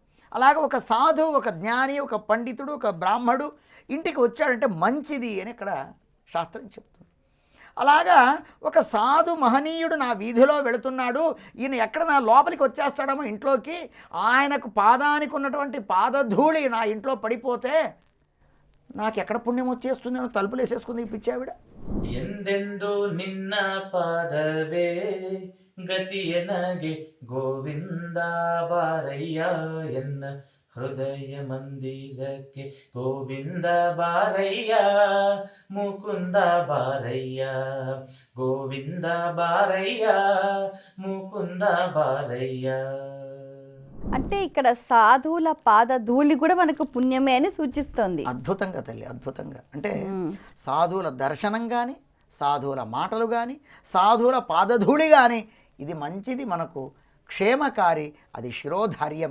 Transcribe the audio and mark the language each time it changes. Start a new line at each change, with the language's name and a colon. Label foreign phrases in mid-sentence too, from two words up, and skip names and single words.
Telugu: అలాగే ఒక సాధువు, ఒక జ్ఞాని, ఒక పండితుడు, ఒక బ్రాహ్మడు ఇంటికి వచ్చాడంటే మంచిది అని ఇక్కడ శాస్త్రం చెప్తుంది. అలాగా ఒక సాధు మహనీయుడు నా వీధిలో వెళుతున్నాడు, ఈయన ఎక్కడ నా లోపలికి వచ్చేస్తాడేమో ఇంట్లోకి, ఆయనకు పాదానికి ఉన్నటువంటి పాదధూళి నా ఇంట్లో పడిపోతే నాకెక్కడ పుణ్యం వచ్చేస్తుంది అని తలుపులు వేసేసుకుంది ఈ పిచ్చావిడ.
Kannada: ಎಂದೆಂದು ನಿನ್ನ ಪಾದವೇ ಗತಿಯನಗೆ ಗೋವಿಂದ ಬಾರಯ್ಯ ಎನ್ನ ಹೃದಯ ಮಂದಿರಕ್ಕೆ ಗೋವಿಂದ ಬಾರಯ್ಯ ಮುಕುಂದ ಬಾರಯ್ಯ ಗೋವಿಂದ ಬಾರಯ್ಯ ಮುಕುಂದ ಬಾರಯ್ಯ.
Telugu: అంటే ఇక్కడ సాధువుల పాద ధూళి కూడా మనకు పుణ్యమే అని సూచిస్తుంది. అద్భుతంగా తల్లి, అద్భుతంగా. అంటే సాధువుల దర్శనం కానీ, సాధువుల మాటలు కానీ, సాధువుల పాదధూళి కానీ ఇది మంచిది, మనకు క్షేమకారి, అది శిరోధార్యం.